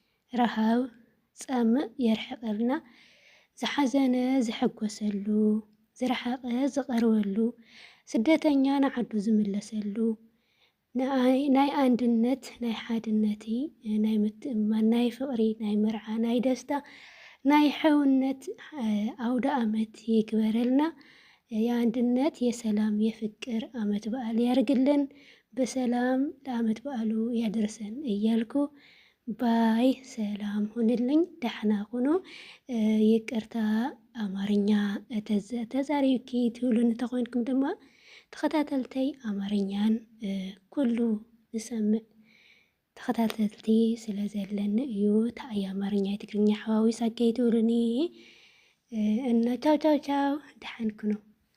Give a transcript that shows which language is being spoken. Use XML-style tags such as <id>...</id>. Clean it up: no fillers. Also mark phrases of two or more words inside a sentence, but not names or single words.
<ti>ረሃብ ፀምእ የርሕቀልና። ዝሓዘነ ዝሕጎሰሉ ዝረሓቐ ዝቐርበሉ ስደተኛ ንዓዱ ዝምለሰሉ ናይ አንድነት ናይ ሓድነቲ ናይ ምትእምማን ናይ ፍቕሪ ናይ መርዓ ናይ ደስታ ናይ ሕውነት አውደ ዓመት ይግበረልና።</ti> <am>የአንድነት የሰላም የፍቅር ዓመት በዓል ያርግልን። በሰላም ለዓመት በዓሉ ያደርሰን እያልኩ ባይ ሰላም ሁንልኝ። ደህና ሁኑ።</am> <ti>ይቅርታ አማርኛ ተዛሪብኪ ትብሉን ተኾንኩም ድማ ተኸታተልተይ አማርኛን ኩሉ ዝሰምዕ ተኸታተልቲ ስለ ዘለኒ እዩ። ታኣይ አማርኛ የትግርኛ ሓዋዊስ አገይ ትብሉኒ እና ቻው ቻው ቻው ደሓን ኩኑ።</ti>